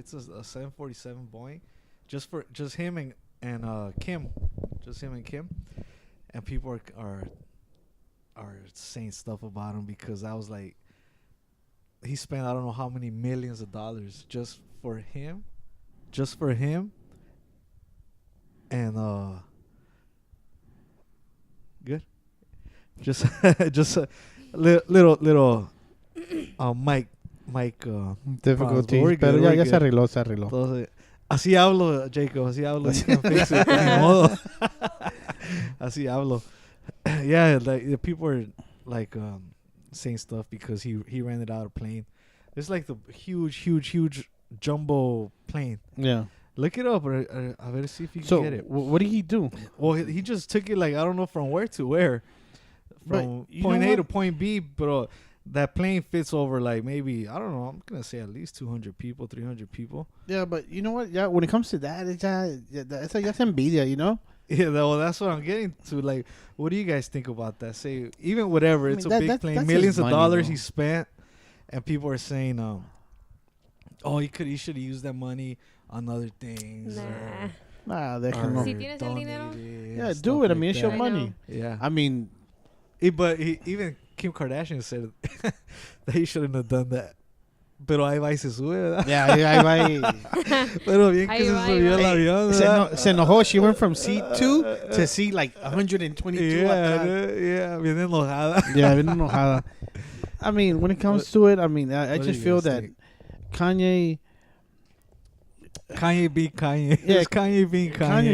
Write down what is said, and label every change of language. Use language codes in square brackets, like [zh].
[en] It's a 747 Boeing, just him and Kim, just him and Kim, and people are saying stuff about him because I was like, he spent I don't know how many millions of dollars just for him, and good, just just a little Mike [es] Difficulties, pero ya se arregló. Entonces, así hablo, Jacob, así hablo. [en] You can't fix it. [es] Ni modo. Así hablo. [en] Yeah, like the people are like saying stuff because he rented out a plane. It's like the huge jumbo plane. Yeah. Look it up, or I better see if you can get it. What did he do? Well, he just took it like I don't know from where to where, from point A to point B, but that plane fits over like maybe I don't know. I'm gonna say at least 200 people, 300 people. Yeah, but you know what? Yeah, when it comes to that, it's that's envidia, you know. Yeah, well, that's what I'm getting to. Like, what do you guys think about that? Say, even whatever, it's a big plane, millions of dollars he spent, and people are saying, oh, he should have used that money on other things. Nah. [es] Déjalo. Si tienes el dinero. [en] Yeah, do it. I mean, it's your money. Yeah. I mean, but even Kim Kardashian said that he shouldn't have done that. [es] Pero ahí va y se sube, ¿verdad? Yeah, ahí va y... Pero bien que se subió el avión, ¿verdad? Se enojó. [en] She went from seat 2 to seat like 122. [es] Yeah, bien enojada. Yeah, bien enojada. [en] I mean, when it comes to it, I mean, I just feel that Kanye being Kanye. Yeah, it's Kanye being Kanye.